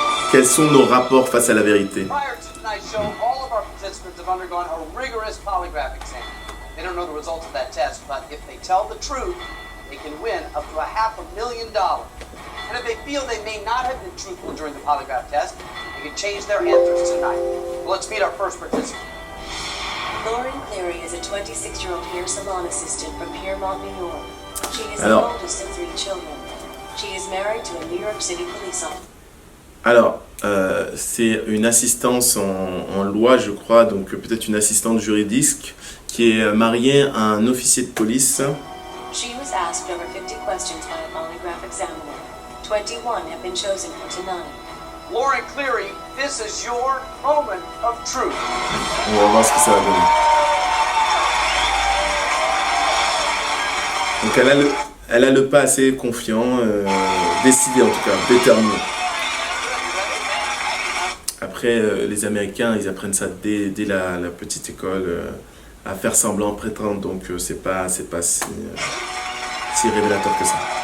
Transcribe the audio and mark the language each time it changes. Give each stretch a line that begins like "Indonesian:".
French: Quels sont nos rapports face à la vérité?
English: Prior to tonight's show, all of our participants have undergone a rigorous polygraph exam. They don't know the results of that test, but if they tell the truth, they can win up to $500,000. And if they feel they may not have been truthful during the polygraph test, they can change their answers tonight. Well, let's meet our first participant. Lauren Cleary is a 26-year-old hair salon assistant from Piermont, New York. She is the oldest of 3 children. She is married to a New York City police officer.
French: Alors, c'est une assistance en loi, je crois, donc peut-être une assistante juridique qui est mariée à un officier de police.
English: She was asked over 50 questions by a polygraph examiner. 21 have been chosen for tonight. Lauren Cleary, this is your moment of truth.
French: On va voir ce que ça va donner. Donc elle a le pas assez confiant, décidé en tout cas, déterminé. Après, les Américains, ils apprennent ça dès la petite école, à faire semblant, prétendre, donc c'est pas si révélateur que ça.